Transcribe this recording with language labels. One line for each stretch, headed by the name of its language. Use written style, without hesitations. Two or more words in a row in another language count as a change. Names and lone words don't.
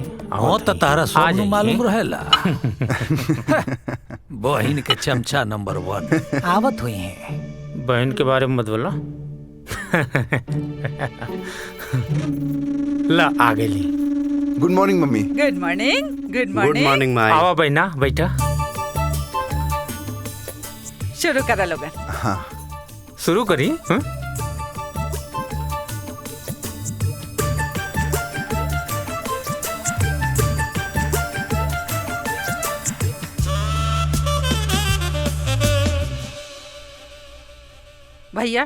Bhojpuri: हाँ तो तारा सब मालूम रहेला। बहन के चमचा नंबर 1 आवत हुई है। बहन के बारे में मत बोला। ला आ गई।
English: Good morning मम्मी। Good morning. Good गुड मॉर्निंग।
Bhojpuri: मॉर्निंग माई। आवा बहना, बैठा। शुरू करा लोगन। हाँ शुरू करी। हाँ? भैया